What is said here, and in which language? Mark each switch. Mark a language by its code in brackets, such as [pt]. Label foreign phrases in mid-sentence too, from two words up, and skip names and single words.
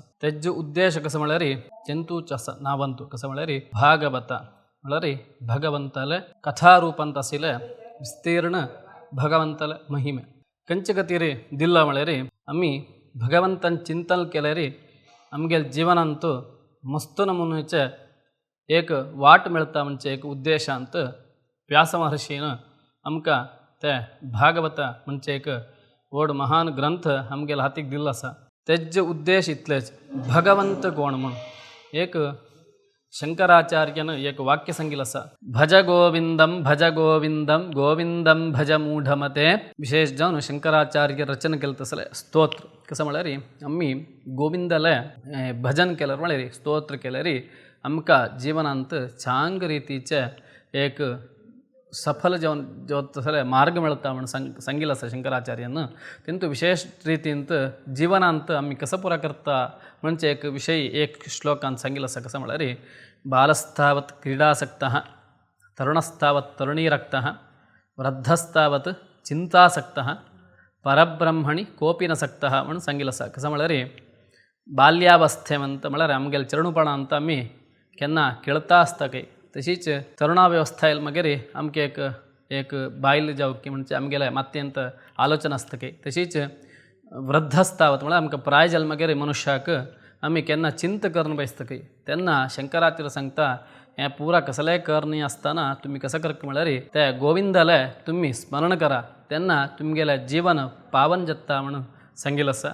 [kok] तेजो उद्देश कसो म्हळ्यार जंतूच आसा नांवांतू कसो म्हळ्यार भागवत म्हळ्यार भगवंताले कथारूपांत आशिल्ले विस्तीर्ण भगवंताले महिमे खंयचे खातीर दिल्लो म्हळ्यार आमी भगवंतान चिंतन केल्यार आमगेल्या जिवनांत मस्त नमुनेचे एक वाट मेळता म्हणजे एक उद्देशांत व्यास महर्षीन आमकां ते भागवत म्हणजे एक व्हड महान ग्रंथ आमगेल्या हातीक दिल्लो आसा. तेजो उद्देश इतलेच भगवंत कोण म्हण एक शंकराचार्यान एक वाक्य सांगिल्लें आसा. [sa] भज गोविंदम गोविंदम भज मूढमते. [kok] विशेष जावन शंकराचार्य रचना केलें तसलें स्तोत्र कसं म्हळ्यार आमी गोविंदाले भजन केल्यार म्हळ्यार स्तोत्र केल्यार आमकां जिवनांत चांग रितीचे एक सफल जावन तसले मार्ग मेळटा म्हण सांगिल्लें आसा शंकराचार्यान. तेंतू विशेष रितींत जिवनांत आमी कसो पुरा करता म्हणजे एक विशय एक श्लोकांत सांगिल्लो आसा. कसो म्हळ्यार [sa] बालस्तावत् क्रीडासक्तः तरुणस्तावत् तरुणीरक्तः वृद्धस्तावत् चिंतासक्तः परब्रह्मणि कोपि न सक्तः [kok] म्हणून सांगिल्लो आसा. कसो म्हळ्यार बाल्यावस्थेमंत म्हळ्यार आमगेले चरणपणांत आमी केन्ना खेळता आसता काय तशीच तरुणावस्था येयले मागीर आमकां एक बायल जावकी म्हणजे आमगेले मातयेंत आलोचना आसता काय तशीच वृद्धस्तावत म्हळ्यार आमकां प्राय जाले मागीर मनुश्याक आमी केन्ना चिंत करून बसता काय तेन्ना शंकराचार्य सांगता हें पुरा कसलेंय करनी आसतना तुमी कसं करता म्हळ्यार ते गोविंदाले तुमी स्मरण करा तेन्ना तुमगेलें जीवन पावन जाता म्हणून सांगिल्लें आसा.